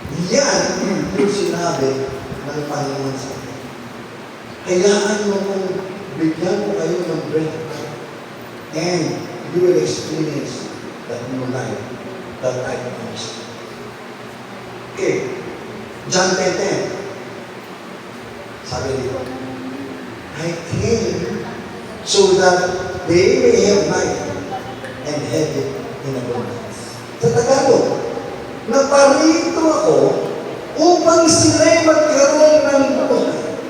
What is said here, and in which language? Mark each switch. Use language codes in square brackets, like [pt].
[tl] Yan yung sinabi ng Panginoon sa atin. Hayaan mo kung bigyan mo kayo ng breath of God. [en] And you will experience that new life that I promised. Okay. John 10:10. [tl] Sabi dito, [en] I came so that they may have life and have it in abundance. [tl] Sa Tagalog, naparito ako upang sila'y magkaroon ng buhay.